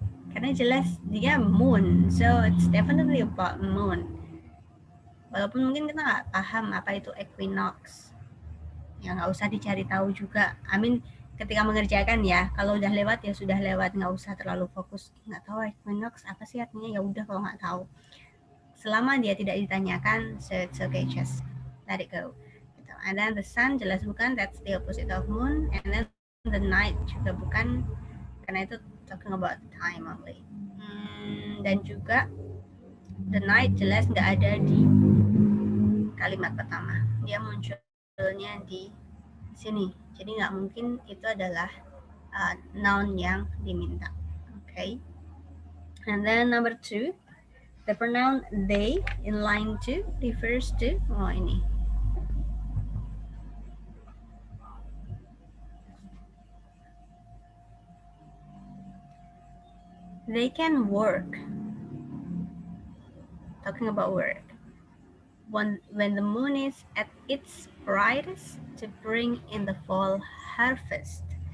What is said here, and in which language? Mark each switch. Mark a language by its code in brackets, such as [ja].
[id] Karena jelas dia [en] moon, so it's definitely about moon. [id] Walaupun mungkin kita nggak paham apa itu equinox, ya nggak usah dicari tahu juga. Ketika mengerjakan ya, kalau udah lewat ya sudah lewat, nggak usah terlalu fokus. Nggak tahu equinox apa sih artinya, ya udah kalau nggak tahu. Selama dia tidak ditanyakan, [en] so it's okay, just let it go. And then the sun [id] jelas bukan, [en] that's the opposite of moon. And then the night [id] juga bukan, karena itu [en] talking about time only. [id] Dan juga the night jelas nggak ada di kalimat pertama, dia munculnya di sini, jadi nggak mungkin itu adalah noun yang diminta. Okay. [en] And then number 2, the pronoun they in line 2 refers to, ini they can work, talking about work, when the moon is at its brightest to bring in the fall harvest.